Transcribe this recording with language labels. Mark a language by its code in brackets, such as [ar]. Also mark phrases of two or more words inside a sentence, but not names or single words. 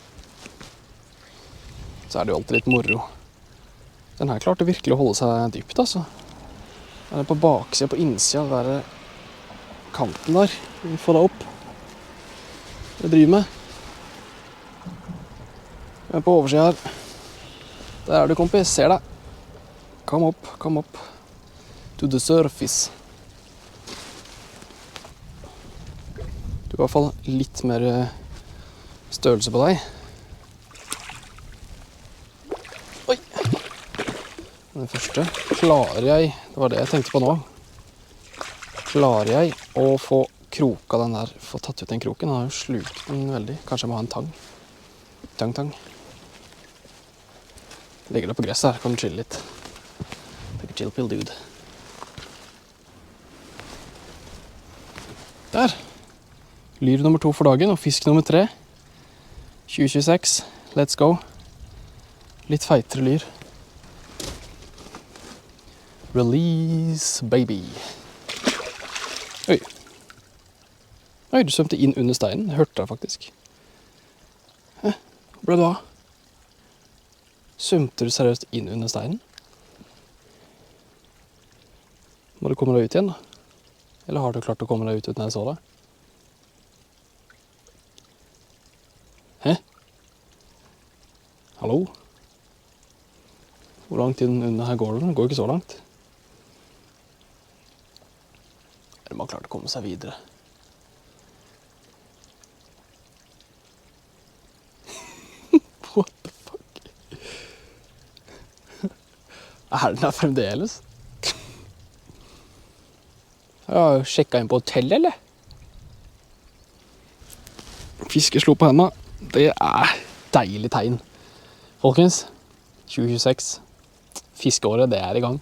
[no] Så er det jo alltid litt moro. Den her klarte virkelig å holde seg dypt, altså. Den er på baksida, på innsida, der kanten der. Få deg opp. Det driver med. Jeg er på oversida her. Der er du, kompis. Ser deg. Kom opp, kom opp. [en] To the surface. [no] Du har i hvert fall litt mer størrelse på deg. Oi! Den første klarer jeg, det var det jeg tenkte på nå. Klarer jeg å få kroka den der, få tatt ut den kroken? Den har jo slukt den veldig. Kanskje jeg må ha en tang. Tang. Legger det på gresset her, kan du chille litt. [en] Take a chill pill, dude. [no] Der. Lyr nummer 2 for dagen, og fisk nummer 3. 2026. [en] Let's go. [no] Litt feitere lyr. [en] Release, baby. [no] Oi. Oi, du svømte inn under steinen. Jeg hørte det faktisk. Hæ? Hvor ble du av? Svømte du seriøst inn under steinen? Må du komme deg ut igjen da? Eller har du klart å komme deg ut uten jeg så deg? Hæ? Hallo? Hvor langt inn under her går det? Det går ikke så langt. Eller man har klart å komme seg videre. [en] What the fuck? [no] Er den der fremdeles? Jeg har jo sjekket inn på hotellet, eller? Fiske slo på hendene. Det deilig tegn. Folkens, 2026, fiskeåret, det i gang.